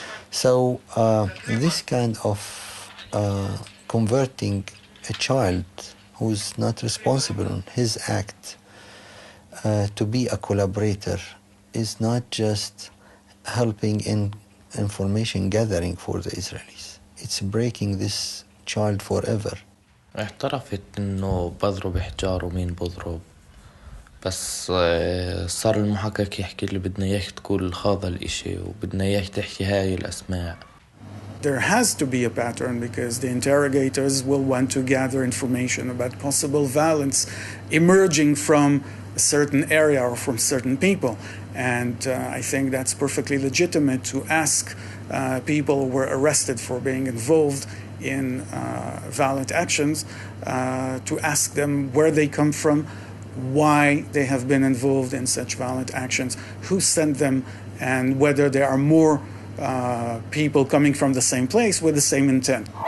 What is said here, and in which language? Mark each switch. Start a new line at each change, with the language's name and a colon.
English: So this kind of converting a child who's not responsible on his act to be a collaborator is not just helping in information gathering for the Israelis. It's breaking this child forever.
Arabic: اعترفت انه بضرب حجار ومين بضرب بس صار المحقق يحكي لي بدنا اياك تقول هذا الاشي وبدنا اياك تحكي هاي الاسماء.
English: There has to be a pattern because the interrogators will want to gather information about possible violence emerging from a certain area or from certain people. And I think that's perfectly legitimate to ask people who were arrested for being involved in violent actions, to ask them where they come from, why they have been involved in such violent actions, who sent them, and whether there are more people coming from the same place with the same intent.